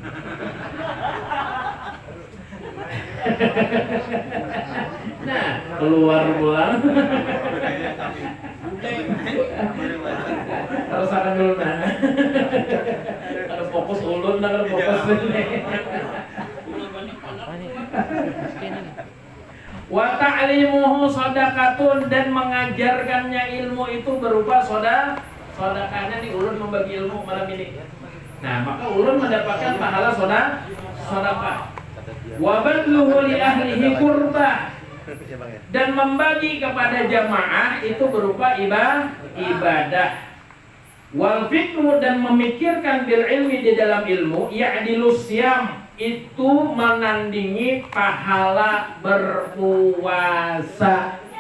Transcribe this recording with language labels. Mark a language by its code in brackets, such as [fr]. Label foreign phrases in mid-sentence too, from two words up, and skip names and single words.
[bjn] Nah, keluar pulang. Harus akan dulu nah. Ada fokus ulun, ada fokus ini. [ar] Wa ta'limuhu shadaqatun, [bjn] dan mengajarkannya ilmu itu berupa sedekahnya nih ulun membagi ilmu malam ini. Nah, maka ulun mendapatkan pahala sedekah. [ar] Wa badluhu li ahlihi qurbah, [id] dan membagi kepada jamaah itu berupa ibadah. [ar] Wal fikru, [id] dan memikirkan [ar] bil ilmi [id] di dalam ilmu, [ar] ya'dilu syam, [id] itu menandingi pahala berpuasa.